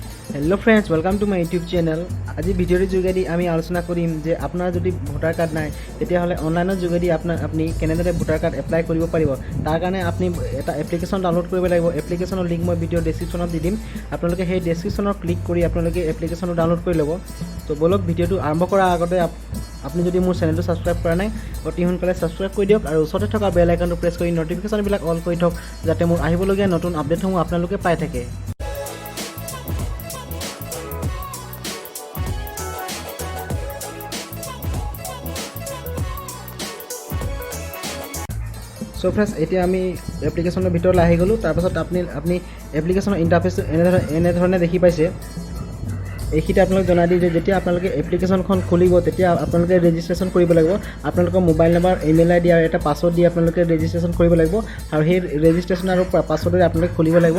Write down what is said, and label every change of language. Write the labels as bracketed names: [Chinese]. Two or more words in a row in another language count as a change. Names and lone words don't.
[English] Hello friends welcome to my YouTube channel. [Assamese] আজ ভিডিঅৰ যোগেদি আমি আলোচনা কৰিম যে আপনাৰ যদি ভোটাৰ কাৰ্ড নাই তেতিয়াহলে অনলাইনৰ যোগেদি আপনি কেনেদৰে ভোটাৰ কাৰ্ড এপ্লাই কৰিব পাৰিব। তাৰ কাৰণে আপনি এটা এপ্লিকেশন ডাউনলোড কৰিব লাগিব। एप्लिकेशনৰ लिंक মই ভিডিও ডেসক্ৰিপশনত দি দিম। আপোনালোকে সেই ডেসক্ৰিপশনত ক্লিক কৰি আপোনালোকে এপ্লিকেশনটো ডাউনলোড কৰি ল'ব। তো বলক ভিডিওটো আৰম্ভ কৰাৰ আগতে আপনি যদি মোৰ চেনেলটো সাবস্ক্ৰাইব কৰা নাই অতি সোনকালে সাবস্ক্ৰাইব কৰি দিয়ক আৰু ওচৰতে থকা বেল আইকনটো প্ৰেছ কৰি নটিফিকেশনবিলাক অল কৰি থওক যাতে মোৰ আহিবলগীয়া নতুন আপডেটসমূহ আপোনালোকে পাই থাকে। [English] so friends [Assamese] এতিয়া আমি एप्लिकेशনৰ ভিতৰলৈ আহি গলো। তাৰ পাছত আপনি এপ্লিকেশনৰ ইন্টাৰফেস এনে ধৰণে দেখি পাইছে। এইখিতে আপোনালোক জনাই দি যে যেতিয়া আপোনালোকে এপ্লিকেশনখন খুলিব তেতিয়া আপোনালোকে ৰেজিষ্ট্ৰেচন কৰিব লাগিব। আপোনালোকৰ মোবাইল নম্বৰ ইমেইল আইডি আৰু এটা পাছৱৰ্ড দি আপোনালোকে ৰেজিষ্ট্ৰেচন কৰিব লাগিব আৰু সেই ৰেজিষ্ট্ৰেচন আৰু পাছৱৰ্ডৰে আপোনালোকে খুলিব লাগিব।